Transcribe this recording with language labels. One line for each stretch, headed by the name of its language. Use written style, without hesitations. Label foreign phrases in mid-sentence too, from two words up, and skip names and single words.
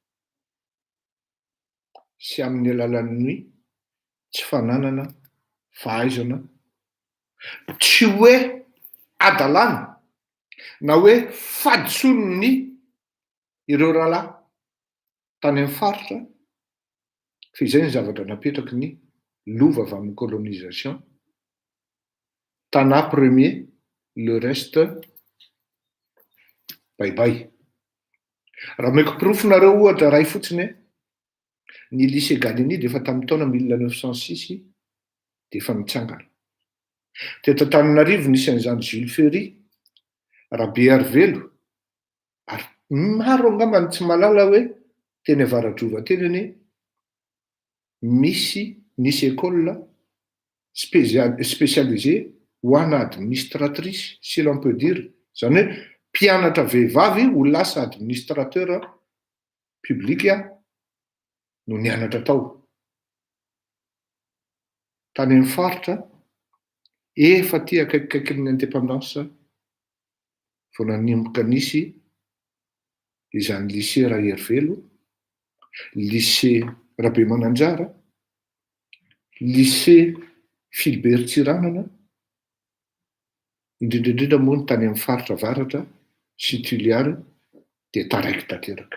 Malagasy: sy amin'ny alalan'ny tsy fananana fahaizana tsy hoe adalàna na hoe fadison'ny ireo rahalahy tany amin'ny faritra fa izay ny zavatra napetraky ny lova avy amin'ny colonisation Tana premier,
French: le reste
Malagasy: bye-bye. Raha meko porofonareo ohatra ray fotsiny ny lycée Galini dia efa tamin'ny taona 1906 dia efa nitsangana. Teto Antananarivo nisy an'izany Jules Ferry, Rabe Arvelo, ary maro angamba tsy malala hoe teny Avaradrova teny anie nisy
French: école spécialisée
Malagasy: ho ana administratrice,
French: si l'on peut dire,
Malagasy: zany hoe mpianatra vehivavy ho lasa
French: administrateur public
Malagasy: no nianatra tao. Tany amin'ny faritra efa ty akaikikaikin'ny indépendance vao nanomboka nisy izany lycée Rahervelo, lycée Rabe Mananjara, lycée Philibert Tsiranana, indrindrindrindra moa ny tany amin'ny faritra avaratra sy Tuiliary dia taraiky tanteraka.